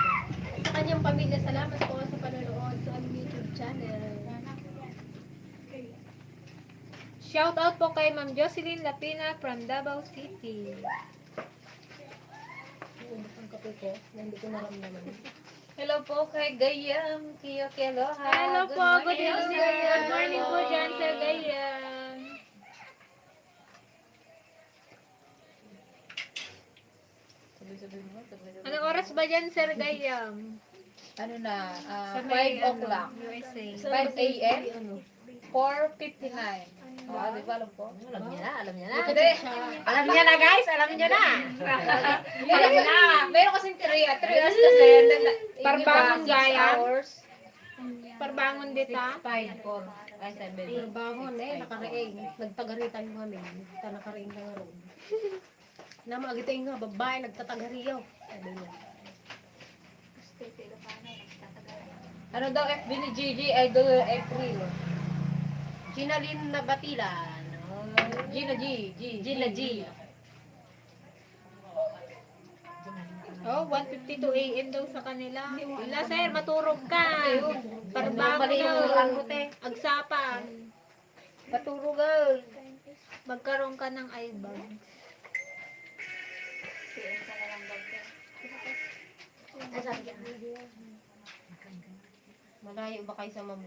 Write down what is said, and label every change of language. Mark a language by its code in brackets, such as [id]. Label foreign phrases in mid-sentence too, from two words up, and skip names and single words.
[tl] Sa kanyang pamilya, salamat po sa panonood sa aming YouTube channel. [en] Shout out [tl] po kay Ma'am Jocelyn Lapina from Davao City. Ubus ang kape ko, na hindi ko naramdaman. Hello po kay Gayam Kiyokeloha. Hello po, [en] good evening. Good morning [tl] po dyan sa [en] Gayam. [tl] Anong oras ba dyan, Sir Gayam? Ano na? Sa may, [en] 5 o'clock. USA. 5 a.m. [tl] Ano? 4:59. Di ba alam po? Alam niya na. Hindi. Alam niya na guys, alam niya na. Alam niya na. Meron kasing 3 hours kasi. [ilo] Parbangon [tl] Iba, 6 gaya. hours. [ilo] Parbangon dita. [tl] 5, 4. Ay, 7. Trabaho na eh, nakaraing. [ilo] Nagtagaritan mo kami. Ta nakaraing na nga ron. Na magitay nga, babae, nagtatagariyaw. [tl] Sabi niya. Ano daw FB ni Gigi? Idol April. Ginalin na Batilan. Gina G. Gina G. Oh, 1:52 AM daw sa kanila. [ilo] Wala sir, maturog ka. Parbago [tl] Bali yung na. ano te. [ilo] Agsapan. [tl] Paturo girl. Magkaroon ka ng eyebag. Malayo ba kayo sa mabuhay?